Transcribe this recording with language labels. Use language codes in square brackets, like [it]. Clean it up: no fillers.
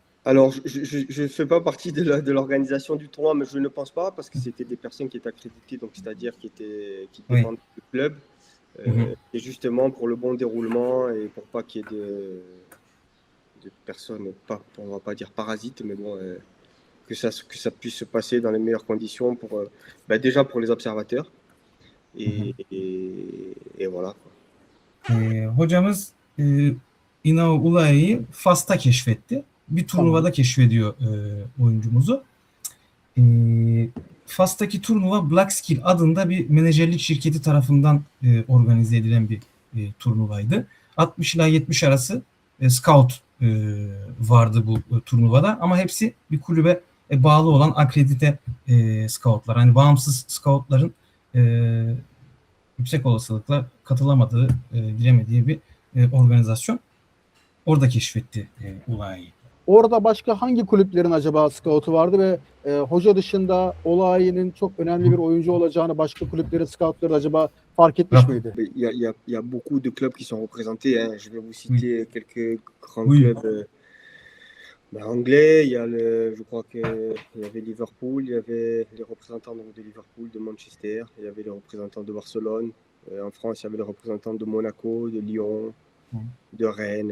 [fr] Alors, je ne fais pas partie de l'organisation du tournoi, mais je ne pense pas, parce que c'était des personnes qui étaient accréditées, donc c'est-à-dire qui dépendent du club, et justement pour le bon déroulement et pour pas qu'il y ait de personnes, on va pas dire parasites, mais bon, que ça puisse se passer dans les meilleures conditions déjà pour les observateurs, et voilà. [tr] Hocamız İnao Ulay'ı Fas'ta keşfetti. Bir turnuvada keşfediyor oyuncumuzu. Fas'taki turnuva Black Skill adında bir menajerlik şirketi tarafından organize edilen bir turnuvaydı. 60 ila 70 arası scout vardı bu turnuvada, ama hepsi bir kulübe bağlı olan akredite scoutlar. Yani bağımsız scoutların yüksek olasılıkla katılamadığı, giremediği bir organizasyon. Orada keşfetti Ulay'ı. Orada başka hangi kulüplerin acaba scoutu vardı ve hoca dışında Olayı'nın çok önemli bir oyuncu olacağını başka kulüplerin scoutları acaba fark etmiş miydi? [fr] Il y a beaucoup de clubs qui sont représentés. Je vais vous citer quelques grands clubs anglais. Je crois qu'il y avait Liverpool, il y avait les représentants de Liverpool, de Manchester, il y avait les représentants de Barcelone. En France, il y avait les représentants de Monaco, de Lyon, de Rennes.